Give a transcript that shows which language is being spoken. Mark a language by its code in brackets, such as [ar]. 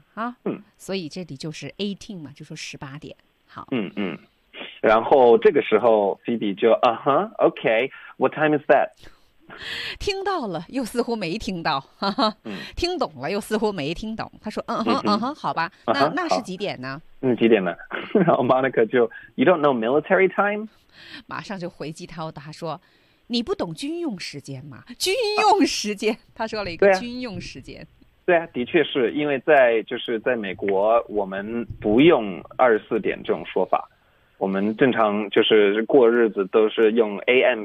[zh] 啊，所以这里就是18嘛，就说18点。好，然后这个时候 Phoebe 就OK， [en] What time is that？ [zh] 听到了，又似乎没听到，听懂了，又似乎没听懂。他说好吧，那是几点呢？几点呢？然后 Monica 就 [en] You don't know military time？ [zh] 马上就回击他，他说：“你不懂军用时间吗？军用时间。”他说了一个军用时间。对啊，的确是因为在就是在美国，我们不用24点这种说法，我们正常就是过日子都是用 A.M.